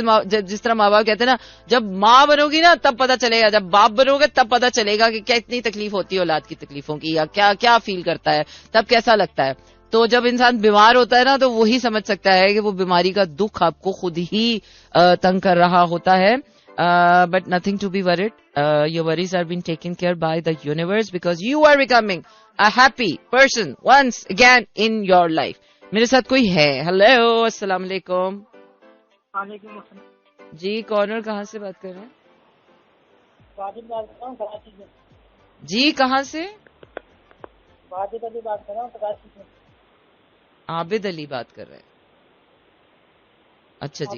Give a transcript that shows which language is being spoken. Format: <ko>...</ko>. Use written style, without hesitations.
<ur>جس طرح ماں باپ کہتے ہیں نا, جب ماں بنو گی نا تب پتا چلے گا, جب باپ بنو گے تب پتا چلے گا کہ کیا اتنی تکلیف ہوتی ہے اولاد کی تکلیفوں کی, یا کیا کیا فیل کرتا ہے, تب کیسا لگتا ہے. تو جب انسان بیمار ہوتا ہے نا تو وہی سمجھ سکتا ہے کہ وہ بیماری کا دکھ آپ کو خود ہی تنگ کر رہا ہوتا ہے.</ur> <en>But nothing to be worried. Your worries are being taken care by the universe because you are becoming a happy person once again in your life.</en> <ur>میرے ساتھ کوئی ہے. ہیلو, السلام علیکم. وعلیکم السلام جی, کون اور کہاں سے بات کر رہے ہیں؟ واجد بات کر رہا ہوں کراچی سے. جی, کہاں سے؟ واجد علی بات کر رہا ہوں کراچی سے. عابد علی بات کر رہے ہیں. اچھا جی,</ur>